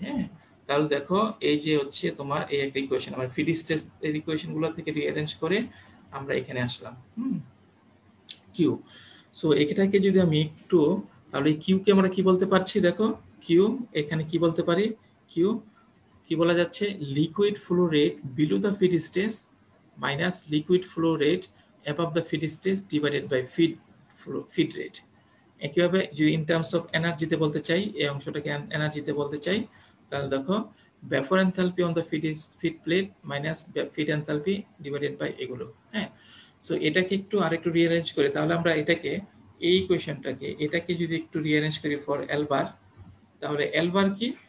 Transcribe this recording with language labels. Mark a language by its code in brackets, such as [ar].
[bn] হ্যাঁ, তাহলে দেখো এই যে হচ্ছে তোমার এই একটা ইকুয়েশন, আমরা ফিড স্টেজ এর ইকুয়েশন গুলো থেকে রিঅ্যারেঞ্জ করে আমরা এখানে আসলাম কিউ। সো এটাকে যদি আমি একটু, তাহলে কিউ কে আমরা কি বলতে পারছি, দেখো কিউ এখানে কি বলতে পারি, কিউ কি বলা যাচ্ছে, [en] Liquid flow rate below the feed stage minus liquid flow rate above the feed stage divided by feed rate. [bn] একইভাবে যদি ইন টার্মস অফ এনার্জিতে বলতে চাই, এই অংশটাকে এনার্জিতে বলতে চাই, তাহলে দেখো [en] vapour enthalpy on the feed plate minus feed enthalpy divided by [bn] এগুলো। হ্যাঁ, সো এটাকে একটু আরেকটু রিঅ্যারেঞ্জ করি, তাহলে আমরা এটাকে এই ইকুয়েশনটাকে এটাকে যদি একটু রিঅ্যারেঞ্জ করি ফর এল বার, তাহলে এল বার কি?